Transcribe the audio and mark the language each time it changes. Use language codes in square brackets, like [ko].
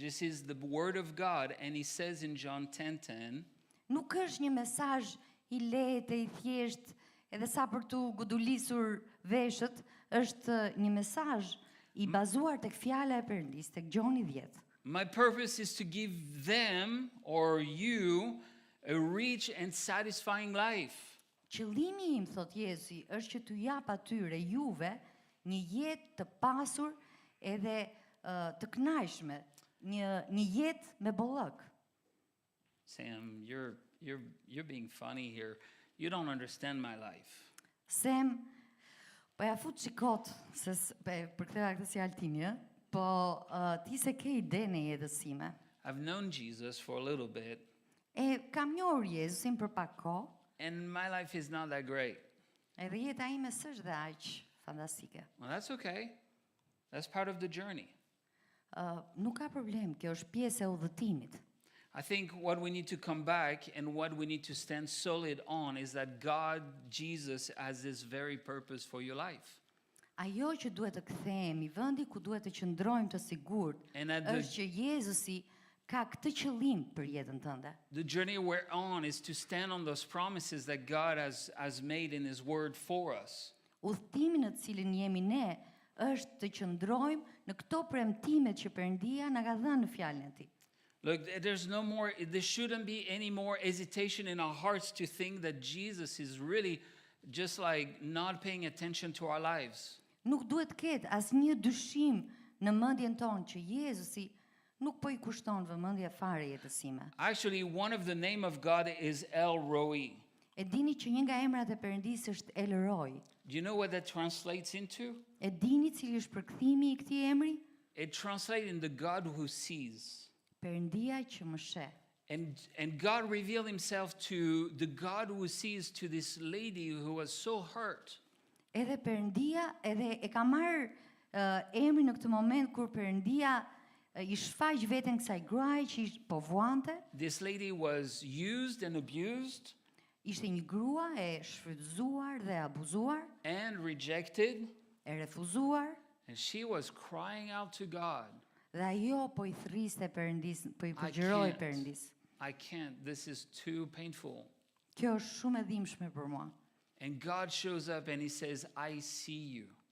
[en] This is the word of God, and he says in John 10:10, [sq] Nuk është një mesazh i lehtë, i thjeshtë, edhe sa për tu gudulisur veshët, është një mesazh i bazuar tek fjala e Perëndis, tek Gjoni 10. [en] "My purpose is to give them or you a rich and satisfying life." [sq] Qëllimi im, thot Jezusi, është që t'u jap atyre juve një jetë të pasur edhe të kënaqshme, një jetë me bollëk. [en] Sam, you're being funny here. You don't understand my life. [sq] Sem, po ja fut qikot, për këtë si Altini, po ti se ke ide në jetës sime. [en] I've known Jesus for a little bit, [sq] E kam njohur Jezusin për pak kohë, [en] and my life is not that great. [sq] edhe jeta ime s'është dhe aq fantastike. [en] Well, that's okay. That's part of the journey. [sq] Nuk ka problem, kjo është pjesë e udhëtimit. [en] I think what we need to come back and what we need to stand solid on is that God, Jesus, has this very purpose for your life. [sq] Ajo që duhet të kthehemi, vendi ku duhet të qëndrojmë të sigurt, [en] And at [sq] është që Jezusi ka këtë qëllim për jetën tënde. [en] the journey we're on is to stand on those promises that God has made in his word for us. [sq] Udhëtimi në të cilin jemi ne është të qëndrojmë në këto premtimet që Perëndia na ka dhënë në fjalën e tij. [en] Look, there shouldn't be any more hesitation in our hearts to think that Jesus is really just like not paying attention to our lives. [sq] Nuk duhet të ketë asnjë dyshim në mendjen tonë që Jezusi nuk po I kushton vëmendje fare jetës sime. [en] Actually, one of the name of God is El Roi. [sq] E dini që një nga emrat e Perëndisë është El Roi. [en] Do you know what that translates into? [sq] E dini cili është përkthimi I këtij emri? [en] It translates in the God who sees. [sq] Perëndia që më sheh. [en] And God revealed himself to the God who sees to this lady who was so hurt. [sq] Edhe Perëndia edhe e ka marrë emrin në këtë moment kur Perëndia I shfaq veten kësaj gruaje që po vuante. [en] This lady was used and abused [sq] Ishte një grua e shfrytëzuar dhe abuzuar, [en] and rejected, [sq] e refuzuar, [en] and she was crying out to God. [sq] dhe ajo po I thriste Perëndis, po I përgjëroi Perëndis. [en] I can't. This is too painful. [sq] Kjo është shumë e dhimbshme për mua. [en] And God shows up and he says, "I see you."